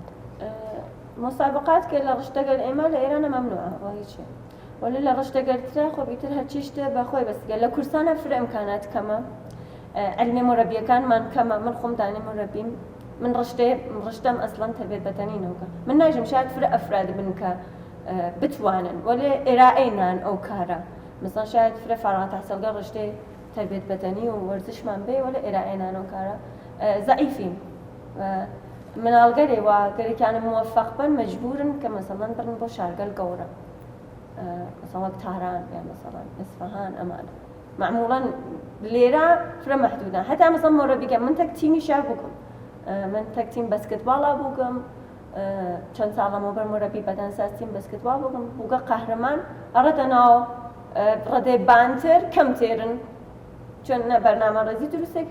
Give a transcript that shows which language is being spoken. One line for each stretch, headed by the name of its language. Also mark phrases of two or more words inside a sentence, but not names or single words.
Central Kurdish: مسابقات کە لە ڕشتەگەل ئێمە لە ئێرانە مەمنوعە هیچ ولی لە ڕشتەگەلترا خۆ بیتر هەرچی شتێ بەخۆی بەستگە لە کورسانە فرە ئیمکانات کەمە علمی مۆرەبیەکانمان کەمە من خۆم دانی مۆرەبیم من ڕشتەم ئەسڵەن تەربیەت بەدەنینەوە من ناژم شاید فرە ئەفراد بن کە بتوانن ولی ئێرائینان ئەو کارە مثلا شاید فرە فارغ التحصیلگە ڕشتەی تەربیەت بەدەنی و وەرزشمان بێ ولی ئێرائینان ئەو کارە ضعیفین مناڵگەرێ وا گەرێکیانە موفق بن مەجبورن کە مەسەڵەن بڕن بۆ شارگەل گەورە مثلا تاران یا مثلا اصفهان ئەمانە معموڵەن لێرە فرە مەحدودە هەتا مەسەڵەن مۆرەبیگە من تەک تیمی شار بووکم من تەک تیم بەسکتباڵا بووکم چەند ساڵەمەوە بەر مۆرەبی بەدەنساز تیم بەسکتباڵ بووکم بووگە قەهرەمان ئەڕەتە ناو ڕێدەی بانتر کەم تێرن چۆن نە بەرنامە ڕێزی دروستێک